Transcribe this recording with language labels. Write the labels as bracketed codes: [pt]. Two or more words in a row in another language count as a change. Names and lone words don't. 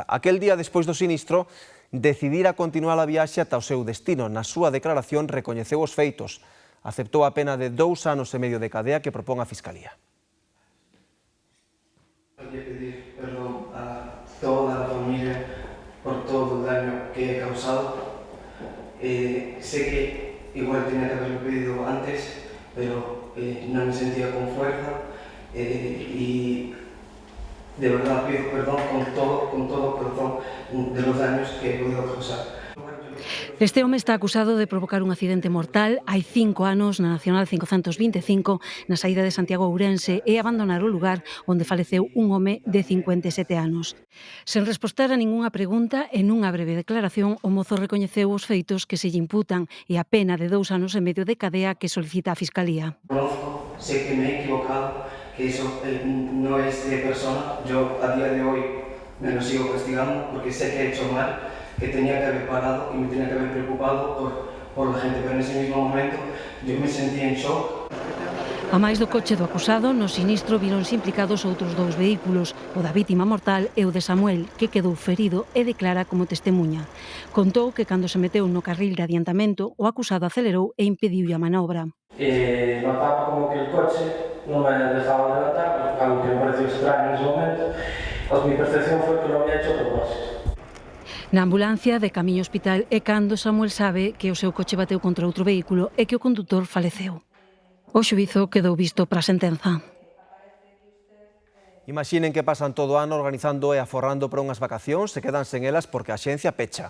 [gl] Aquel día, despois do sinistro, decidira continuar a viaxe ata o seu destino. Na súa declaración recoñeceu os feitos. Aceptou a pena de 2 anos e medio de cadea que propón a Fiscalía. [es] Quería pedir perdón a toda a familia por todo o daño que he causado. Sé que igual tenía que haberlo pedido antes, pero no me sentía con fuerza y de verdad pido perdón con todo corazón de los daños que he podido causar. [gl] Este home está acusado de provocar un accidente mortal hai 5 anos na Nacional 525 na saída de Santiago a Ourense e abandonar o lugar onde faleceu un home de 57 anos. Sen respostar a ningunha pregunta e nunha breve declaración, o mozo recoñeceu os feitos que se lle imputan e a pena de 2 anos e medio de cadea que solicita a Fiscalía. [es] Conozco, sé que me he equivocado, que eso no es de persona. Yo a día de hoy me lo sigo castigando porque sé que he hecho mal, que tenía que haber parado y me tenía que haber preocupado por la gente, pero en ese mismo momento yo me sentí en shock. [gl] A máis do coche do acusado, no sinistro vironse implicados outros 2 vehículos, o da vítima mortal e o de Samuel, que quedou ferido e declara como testemunha. Contou que cando se meteu no carril de adiantamento, o acusado acelerou e impediu a manobra. [es] Notaba como que el coche no me dejaba adelantar, algo que me pareció extraño en ese momento. Pues mi percepción fue que lo había hecho a propósito. [gl] Na ambulancia de camiño ao hospital é cando Samuel sabe que o seu coche bateu contra outro vehículo e que o condutor faleceu. O xuízo quedou visto para a sentenza. Imaginen que pasan todo o ano organizando e aforrando para unhas vacacións, se quedan sen elas porque a axencia pecha.